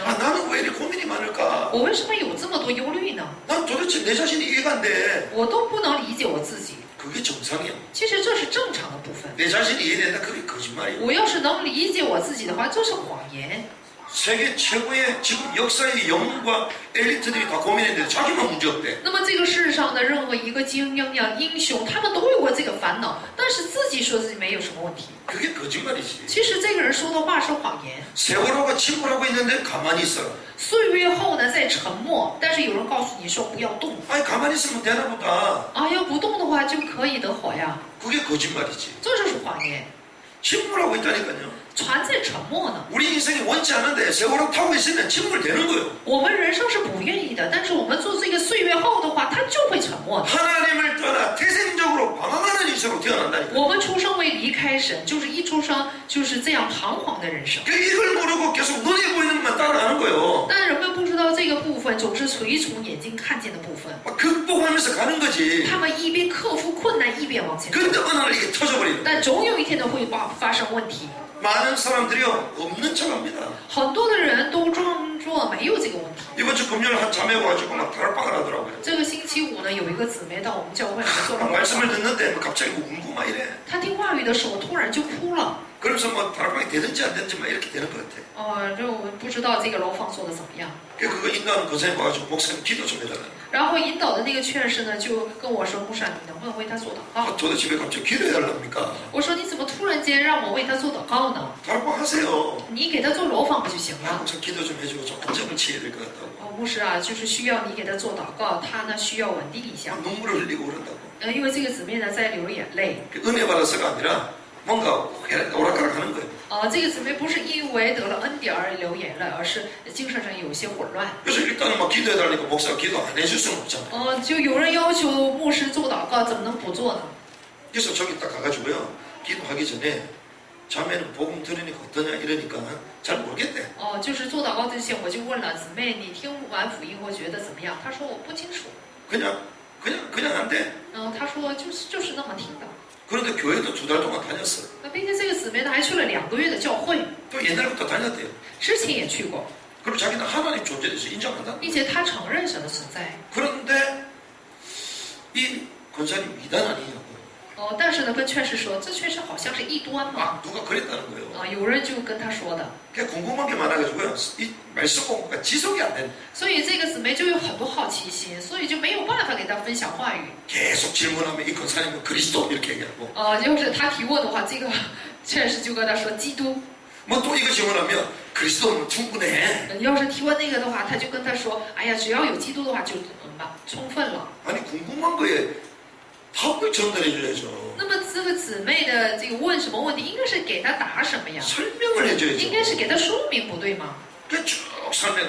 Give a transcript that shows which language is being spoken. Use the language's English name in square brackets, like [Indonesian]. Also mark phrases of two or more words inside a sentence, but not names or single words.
[Korean] 아, 나는 왜 이렇게 고민이 많을까? [Chinese] 我为什么有这么多忧虑呢？ [Korean] 난 도대체 내 자신이 이해가 안 돼. [Chinese] 我都不能理解我自己。 [Korean] 그게 정상이야. [Chinese] 其实这是正常的部分。 [Korean] 내 자신이 이해된다. 그게 거짓말이야. [Chinese] 我要是能理解我自己的话，这是谎言。 [Korean] 세계 최고의 지금 역사의 영웅과 엘리트들이 다 고민했는데 자기만 문제 없대. [Chinese] 那么这个世上的任何一个精英呀、英雄，他们都有过这个烦恼，但是自己说自己没有什么问题。 [Korean] 그게 거짓말이지. [Chinese] 其实这个人说的话是谎言。 [Korean] 세월호가 침몰하고 있는데 가만히 있어라. [Chinese] 岁月后呢，在沉默，但是有人告诉你说不要动 [Korean] 아니 가만히 있으면 되나 보다. [Chinese] 啊，要不动的话就可以得活呀， [Korean] 그게 거짓말이지. [Chinese] 这就是谎言。 [Korean] 침몰하고 있다니까요. [Chinese] 船在沉默呢， [Korean] 우리 인생이 원치 않은데 세월호 타고 있으면 침몰되는 거예요. [Chinese] 我们人生是不愿意的，但是我们做这个岁月后的话，它就会沉默的。 [Korean] 하나님을 떠나 태생적으로 방황하는 인생으로 태어난다니까. [Chinese] 我们出生为离开神，就是一出生就是这样彷徨的人生。 [Korean] 이걸 모르고 계속 눈에 보이는 것만 따라가는 거예요. [Chinese] 但人们不知道这个部分，总是随从眼睛看见的部分。 [Korean] 막 극복하면서 가는 거지. [Chinese] 他们一边克服困难，一边往前走。 [Korean] 근데 어느 날 이게 터져버리는 거예요. [Chinese] 但总有一天呢，会发生问题。 [Korean] 많은 사람들이요 없는 척합니다. [Chinese] 很多的人都装作没有这个问题。 [Korean] 이번 주 금요일 한 자매 와가지고 막 다락방을 하더라고요. [Chinese] 这个星期五呢，有一个姊妹到我们教会来做了 [Korean] 막 [Chinese] 祷 [Korean] 말씀을 [Chinese] 告。 [Korean] 듣는데 뭐 갑자기 뭐 울고 막 이래. [Chinese] 她听话语的时候，突然就哭了。 [Korean] 그러면서 뭐 다락방이 되든지 안 되든지 막 이렇게 되는 것 같아. [Chinese] 就我不知道这个楼房做的怎么样。 [Korean] 그거 인도하는 권사님 와가지고 목사님 기도 좀 해달라는 거야. [Chinese] 然后引导的那个劝士呢，就跟我说：“牧师，你能不能为他做祷告 [Korean] 도대체 왜 갑자기 기도해달랍니까? ？” [Chinese] 我说：“你怎么突然间让我为他做祷告呢？ [Korean] 다락방 하세요. [Chinese] 你给他做楼房不就行了？” [Korean] 항상 기도 좀 해주고 좀 안정을 취해야 될 것 같다고. [Chinese] 牧师啊，就是需要你给他做祷告，他呢需要稳定一下。 [Korean] 눈물을 흘리고 그런다고. [Chinese] 因为这个姊妹呢在流眼泪。 [Korean] 은혜 받아서가 아니라 뭔가 오락가락 하는 거예요. [Chinese] 这个姊妹不是因为得了恩典而流眼泪，而是精神上有些混乱。 [Korean] 그래서 일단은 막 기도해달라니까 목사가 기도 안 해줄 수는 없잖아요. [Chinese] 就有人要求牧师做祷告，怎么能不做呢？ [Korean] 그래서 저기 딱 가가지고요. 기도하기 전에 자매는 복음 들으니까 어떠냐 이러니까 잘 모르겠대. [Chinese] 就是做祷告之前，我就问了姊妹，你听完福音后觉得怎么样？她说我不清楚。 [Korean] 그냥 안 돼. [Chinese] 她说就是那么听的。 [Korean] 그런데 교회도 2달 동안 다녔어. [Chinese] 并且这个姊妹呢还去了2个月的教会， [Korean] 또 옛날부터 다녔대요. [Chinese] 之前也去过， [Korean] 그리고 자기는 하나님 존재에 대해서 인정한다. [Chinese] 并且她承认神的存在。 [Korean] 그런데 이 권사님 이단 아니냐고. [Chinese] 但是呢，跟劝士说，这确实好像是异端嘛。 [Korean] 막 누가 그랬다는 거예요. [Chinese] 有人就跟他说的。 [Korean] 그냥 궁금한 게 많아가지고요. 이 말씀 공부가 지속이 안 되는. [Chinese] 所以这个姊妹就有很多好奇心，所以就没有办法给她分享话语。 [Korean] 계속 질문하면 이 권사님은 그리스도 이렇게 얘기하고. [Chinese] 就是他提问的话，这个劝士就跟他说基督。 [Korean] 뭐 또 이거 질문하면 그리스도는 충분해. [Chinese] 要是提问那个的话，他就跟他说，哎呀，只要有基督的话就充分了。 [Korean] 아니 궁금한 거에 답을 전달해줘야죠. [Chinese] 那么这个姊妹的这个问什么问题，应该是给她答什么呀？ [Korean] 설명을 [Chinese] 应 [Korean] 해줘야죠. [Chinese] 该是给她说明，不对吗？ [Korean] 그냥 쭉 설명을.